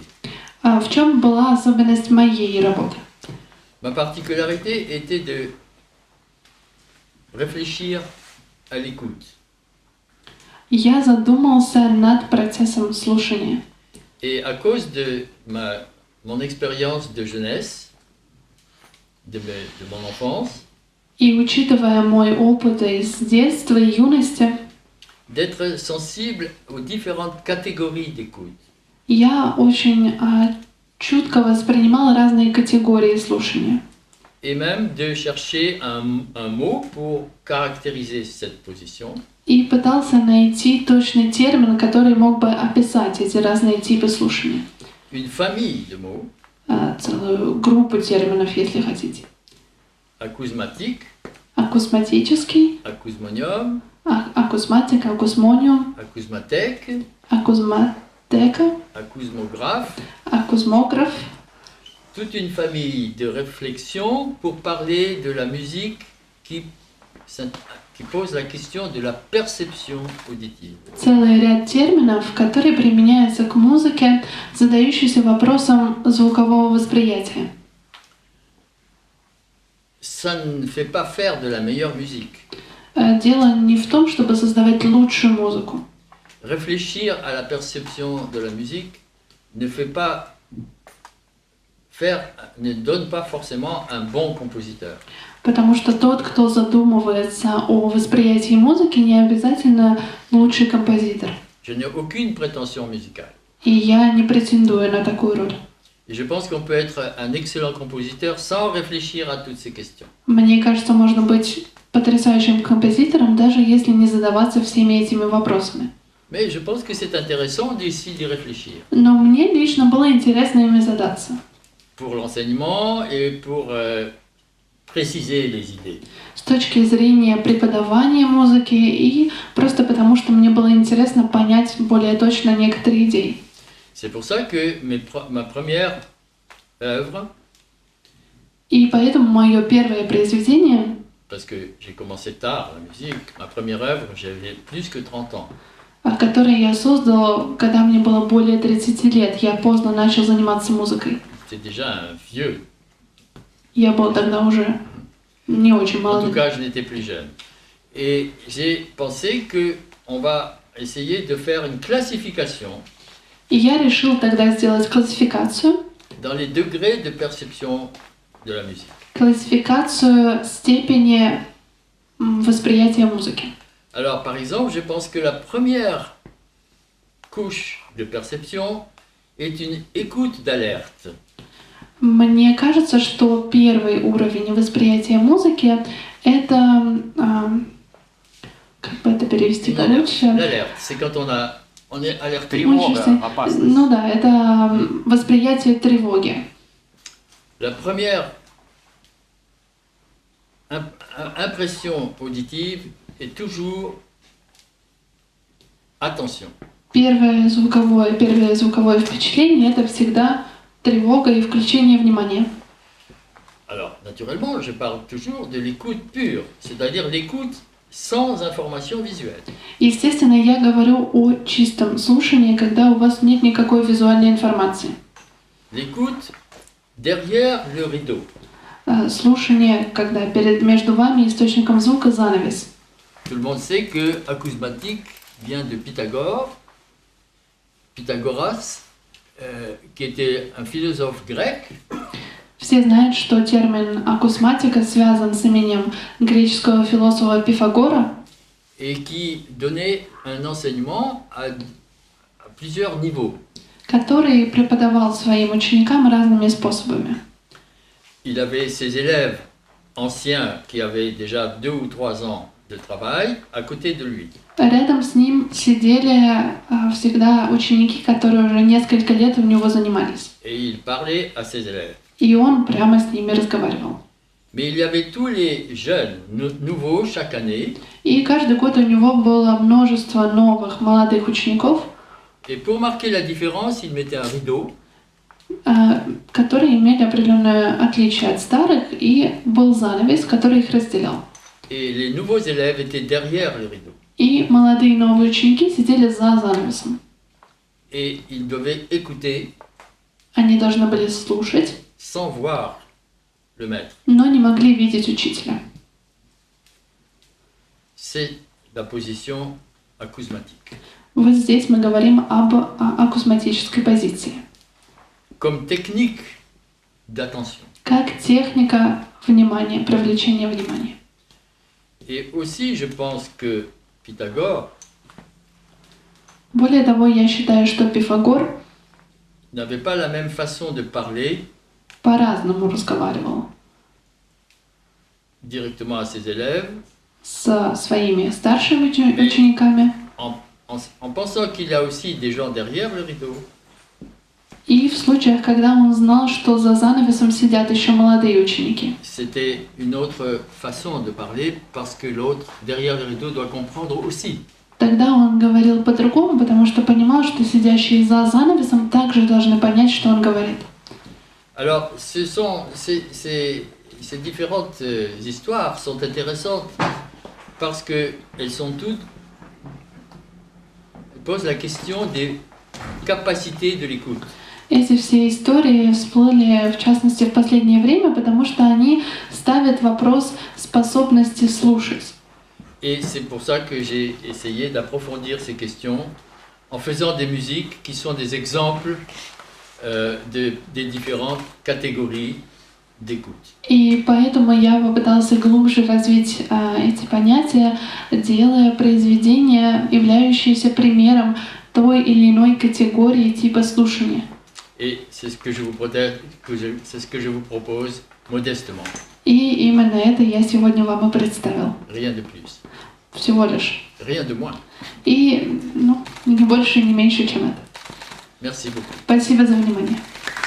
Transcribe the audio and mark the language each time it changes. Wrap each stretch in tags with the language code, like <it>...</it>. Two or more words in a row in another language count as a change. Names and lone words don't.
<ru>В чем была особенность моей работы?</ru> <fr>Ma particularité était de réfléchir à l'écoute.</fr> <ru>Я задумался над процессом слушания.</ru> <fr>Et à cause de mon expérience de jeunesse, de mon enfance,</fr> <ru>И учитывая мой опыт из детства и юности,</ru> <fr>d'être sensible aux différentes catégories d'écoute.</fr> <ru>я очень чутко воспринимала разные категории слушания.</ru> <fr>Et même de chercher un mot pour caractériser cette position.</fr> <ru>И пытался найти точный термин, который мог бы описать эти разные типы слушания.</ru> <fr>Une famille de mots,</fr> <ru>Целую группу терминов, если хотите.</ru> <fr>acousmatique,</fr> <ru>Акусматический,</ru> <fr>acousmonium,</fr> <ru>акусматик, акусмониум,</ru> <fr>acousmathèque,</fr> <ru>акузматека,</ru> <fr>acousmographe,</fr> <ru>акузмограф.</ru> <fr>toute une famille de réflexions pour parler de la musique qui pose la question de la perception auditive.</fr> <ru>Целый ряд терминов, которые применяются к музыке, задающийся вопросом звукового восприятия.</ru> <fr>Ça ne fait pas faire de la meilleure musique.</fr> <ru>Дело не в том, чтобы создавать лучшую музыку.</ru> <fr>Réfléchir à la perception de la musique ne donne pas forcément un bon compositeur.</fr> <ru>Потому что тот, кто задумывается о восприятии музыки, не обязательно лучший композитор.</ru> <fr>Je n'ai aucune prétention musicale.</fr> <ru>И я не претендую на такую роль.</ru> <fr>Et je pense qu'on peut être un excellent compositeur sans réfléchir à toutes ces questions.</fr> <ru>Мне кажется, можно быть потрясающим композитором, даже если не задаваться всеми этими вопросами.</ru> <fr>Mais je pense que c'est intéressant aussi d'y réfléchir.</fr> <ru>Но мне лично было интересно ими задаться.</ru> <fr>Pour l'enseignement et pour préciser les idées.</fr> <ru>С точки зрения преподавания музыки и просто потому, что мне было интересно понять более точно некоторые идеи.</ru> <fr>C'est pour ça que ma première œuvre,</fr> <ru>И поэтому мое первое произведение,</ru> <fr>parce que j'ai commencé tard la musique, ma première œuvre, j'avais plus que 30 ans.</fr> <ru>которое я создал, когда мне было более 30 лет, я поздно начал заниматься музыкой.</ru> <fr>C'est déjà un vieux.</fr> <ru>Я был тогда уже не очень</ru> <fr>En tout</fr> <ru>молодым.</ru> <fr>cas, je n'étais plus jeune. Et j'ai pensé qu'on va essayer de faire une classification</fr> <ru>И я решил тогда сделать классификацию,</ru> <fr>dans les degrés de perception de la musique.</fr> <ru>классификацию степени восприятия музыки.</ru> <fr>Alors, par exemple, je pense que la première couche de perception est une écoute d'alerte.</fr> <ru>Мне кажется, что первый уровень восприятия музыки — это, как бы это перевести получше?</ru> <fr>L'alerte, c'est quand on est alerté.</fr> <ru>Тревога, опасность. Ну да, это восприятие тревоги.</ru> <fr>La première impression auditive est toujours attention.</fr> <ru>Первое звуковое впечатление — это всегда тревога и включение внимания.</ru> <fr>Alors, naturellement, je parle toujours de l'écoute pure, c'est-à-dire l'écoute sans information visuelle.</fr> <ru>Естественно, я говорю о чистом слушании, когда у вас нет никакой визуальной информации.</ru> <fr>L'écoute derrière le rideau.</fr> <ru>Слушание, когда между вами и источником звука занавес.</ru> <fr>Tout le monde sait que acousmatique vient de Pythagoras, qui était un philosophe grec.</fr> <ru>Все знают, что термин акусматика связан с именем греческого философа Пифагора,</ru> <fr>Et qui donnait un enseignement à plusieurs niveaux.</fr> <ru>который преподавал своим ученикам разными способами.</ru> <fr>Il avait ses élèves anciens qui avaient déjà 2 ou 3 ans de travail à côté de lui.</fr> <ru>Рядом с ним сидели всегда ученики, которые уже несколько лет у него занимались.</ru> <fr>Et il parlait à ses élèves.</fr> <ru>И он прямо с ними разговаривал.</ru> <fr>Mais il y avait tous les jeunes nouveaux chaque année.</fr> <ru>И каждый год у него было множество новых молодых учеников,</ru> <fr>Et pour marquer la différence, il mettait un rideau.</fr> <ru>которые имели определенное отличие от старых, и был занавес, который их разделял.</ru> <fr>Et les nouveaux élèves étaient derrière le rideau.</fr> <ru>И молодые новые ученики сидели за занавесом.</ru> <fr>Et ils devaient écouter</fr> <ru>Они должны были слушать,</ru> <fr>sans voir le maître.</fr> <ru>но не могли видеть учителя.</ru> <fr>C'est la position acousmatique.</fr> <ru>Вот здесь мы говорим об акусматической позиции.</ru> <fr>Comme technique d'attention.</fr> <ru>Как техника внимания, привлечения внимания.</ru> <fr>Et aussi, je pense que Pythagore</fr> <ru>Более того, я считаю, что Пифагор</ru> <fr>n'avait pas la même façon de parler</fr> <ru>по-разному разговаривал</ru> <fr>directement à ses élèves,</fr> <ru>со своими старшими учениками.</ru> <fr>en pensant qu'il y a aussi des gens derrière le rideau.</fr> <ru>И в случаях, когда он знал, что за занавесом сидят еще молодые ученики.</ru> <fr>C'était une autre façon de parler parce que l'autre derrière le rideau doit comprendre aussi.</fr> <ru>Тогда он говорил по-другому, потому что понимал, что сидящие за занавесом также должны понять, что он говорит.</ru> <fr>Alors, ces différentes histoires sont intéressantes parce qu'elles sont toutes posent la question des capacités de l'écoute.</fr> <ru>Эти все истории всплыли, в частности, в последнее время, потому что они ставят вопрос способности слушать.</ru> <fr>Et c'est pour ça que j'ai essayé d'approfondir ces questions en faisant des musiques qui sont des exemples des différentes catégories d'écoute.</fr> <ru>И поэтому я попытался глубже развить эти понятия, делая произведения, являющиеся примером той или иной категории типа слушания.</ru> <fr>Et c'est ce que je vous propose modestement.</fr> <ru>И именно это я сегодня вам и представил.</ru> <fr>Rien de plus.</fr> <ru>Всего лишь.</ru> <fr>Rien de moins.</fr> <ru>И ни больше, ни меньше, чем это.</ru> <fr>Merci beaucoup.</fr> <ru>Спасибо за внимание.</ru>